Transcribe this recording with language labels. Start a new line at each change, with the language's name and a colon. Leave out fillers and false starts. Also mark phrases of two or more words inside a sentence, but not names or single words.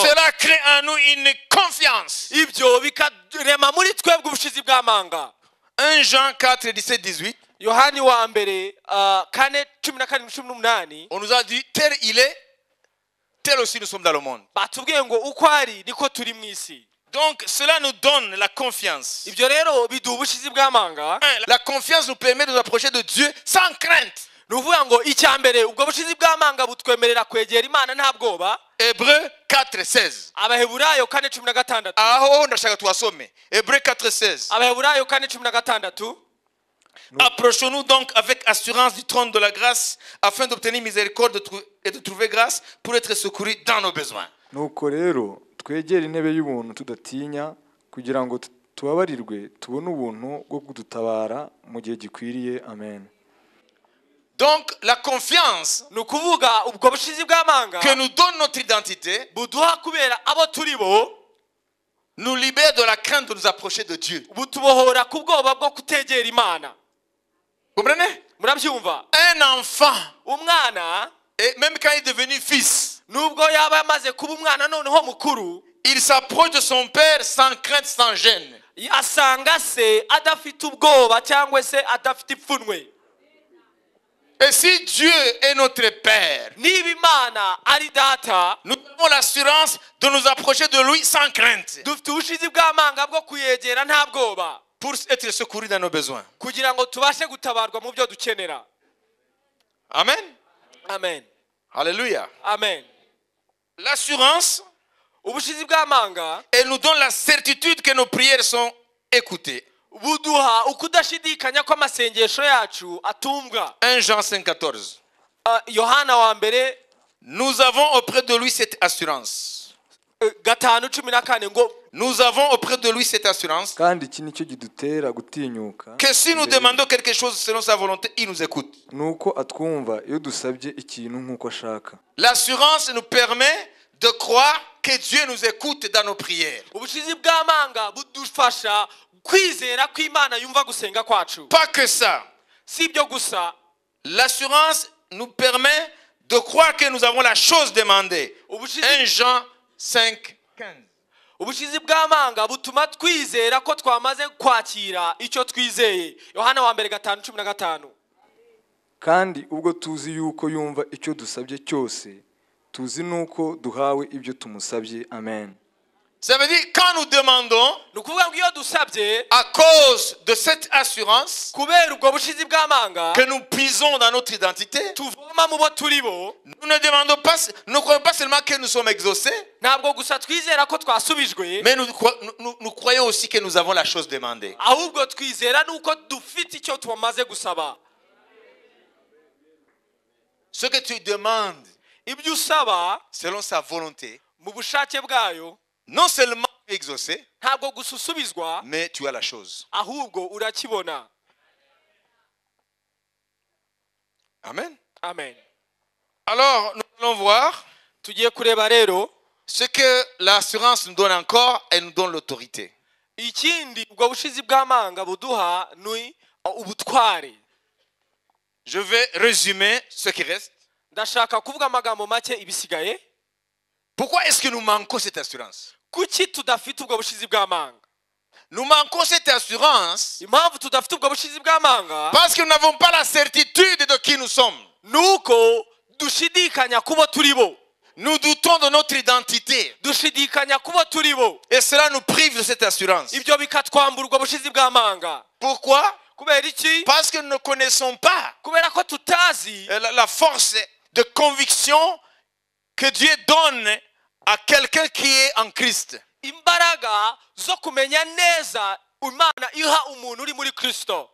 French: Cela crée en nous une confiance.
Kinyarwanda: Ibyo bikarema muri twebwe ubushizi bw'amanga.
French: 1 Jean 4, 17, 18.
Kinyarwanda: Yohani wa mbere 4:17-18.
French: On nous a dit, tel il est, tel aussi nous sommes dans le monde.
Kinyarwanda: Batubwiye ngo uko ari niko turi mu isi.
French: Donc cela nous donne la confiance.
Kinyarwanda: Ibyo rero biduha ubushizi bw'amanga.
French: La confiance nous permet de nous approcher de Dieu sans crainte.
Kinyarwanda: Nuvuga ngo icya mbere ubwo bushizi bw'amanga butwemerera kwegera Imana nta bwoba.
French: Hébreux 4:16.
Kinyarwanda: Abaheburayo 4:16. Aho ndashaka tuwasome. Hébreux 4:16. Abaheburayo 4:16.
French: Approchons-nous donc avec assurance du trône de la grâce afin d'obtenir miséricorde et de trouver grâce pour être secourus dans nos besoins.
Kinyarwanda: Nuko rero twegera intebe y'ubuntu tudatinya kugira ngo tubabarirwe tubone ubuntu bwo kudutabara mu gihe gikwiriye. Amen.
French: Donc la confiance
Kinyarwanda: Nukuvuga ubwo bushizi bw'amanga
French: que nous donne notre identité
Kinyarwanda: buduha kubera abo turi bo,
French: nous libère de la crainte de nous approcher de Dieu.
Kinyarwanda: butubohora ku bwoba bwo kutegera Imana.
French: Comprenez?
Kinyarwanda: Murabyumva?
French: Un enfant,
Kinyarwanda: Umwana
French: et même quand il est devenu fils,
Kinyarwanda: nubwo yaba yamaze kuba umwana noneho mukuru,
French: il s'approche de son père sans crainte, sans gêne.
Kinyarwanda: asanga se adafite ubwoba cyangwa se adafite ipfunwe.
French: Et si Dieu est notre Père,
Kinyarwanda: Niba Imana ari data,
French: nous avons l'assurance de nous approcher de lui sans crainte
Kinyarwanda: dufite ubushizi bw'amanga bwo kuyegera nta bwoba,
French: pour être secourus dans nos besoins.
Kinyarwanda: kugira ngo tubashe gutabarwa mu byo dukenera. Amen. Amen. Alléluia. Amen.
French: L'assurance,
Kinyarwanda: Ubushizi bw'amanga
French: elle nous donne la certitude que nos prières sont écoutées.
Kinyarwanda: buduha ukudashidikanya ko amasengesho yacu atumvwa.
French: 1 Jean 5,14.
Kinyarwanda: Yohana wa mbere
French: Nous avons auprès de lui cette assurance.
Kinyarwanda: 5:14 ngo
French: nous avons auprès de lui cette assurance
Kinyarwanda: kandi iki nicyo kidutera gutinyuka
French: que si nous demandons quelque chose selon sa volonté, il nous écoute.
Kinyarwanda: nuko atwumva iyo dusabye ikintu nk'uko ashaka.
French: L'assurance nous permet de croire que Dieu nous écoute dans nos prières.
Kinyarwanda: ubushizi bw'amanga budufasha kwizera ko Imana yumva gusenga kwacu.
French: Pas que ça.
Kinyarwanda: Si ibyo gusa,
French: L'assurance nous permet de croire que nous avons la chose demandée. 1 Jean 5:15.
Kinyarwanda: ubushizi bw'amanga butuma twizera ko twamaze kwakira icyo twizeye. Yohana wa mbere 5:15. kandi ubwo tuzi yuko yumva icyo dusabye cyose tuzi nuko duhawe ibyo tumusabye. Amen.
French: Ça veut dire quand nous demandons,
Kinyarwanda: ni ukuvuga ngo iyo dusabye
French: à cause de cette assurance
Kinyarwanda: kubera ubwo bushizi bw'amanga
French: que nous puisons dans notre identité,
Kinyarwanda: tuvoma mu bo turi bo,
French: nous ne demandons pas, nous ne croyons pas seulement que nous sommes exaucés,
Kinyarwanda: ntabwo gusa twizera ko twasubijwe,
French: mais nous croyons aussi que nous avons la chose demandée.
Kinyarwanda: ahubwo twizera nuko dufite icyo twamaze gusaba.
French: Ce que tu demandes
Kinyarwanda: ibyo usaba
French: selon sa volonté,
Kinyarwanda: mu bushake bwayo
French: non seulement tu es exaucé,
Kinyarwanda: ntabwo gusa usubizwa,
French: mais tu as la chose.
Kinyarwanda: ahubwo urakibona. Amen. Amen.
French: Alors, nous allons voir
Kinyarwanda: Tugiye kureba rero
French: ce que l'assurance nous donne encore, elle nous donne l'autorité.
Kinyarwanda: ikindi ubwo bushizi bw'amanga buduha ni ubutware.
French: Je vais résumer ce qui reste.
Kinyarwanda: Ndashaka kuvuga amagambo make ibisigaye.
French: Pourquoi est-ce que nous manquons cette assurance?
Kinyarwanda: Kuki tudafite ubwo bushizi bw'amanga?
French: Nous manquons cette assurance
Kinyarwanda: Impamvu tudafite ubwo bushizi bw'amanga
French: parce que nous n'avons pas la certitude de qui nous sommes.
Kinyarwanda: nuko dushidikanya kubo turi bo.
French: Nous doutons de notre identité.
Kinyarwanda: Dushidikanya kubo turi bo.
French: Et cela nous prive de cette assurance.
Kinyarwanda: Ibyo bikatwambura ubwo bushizi bw'amanga.
French: Pourquoi?
Kinyarwanda: Kubera iki?
French: Parce que nous ne connaissons pas
Kinyarwanda: Kubera ko tutazi
French: la force de conviction que Dieu donne à quelqu'un qui est en Christ.
Kinyarwanda: imbaraga zo kumenya neza Imana iha umuntu uri muri Kristo.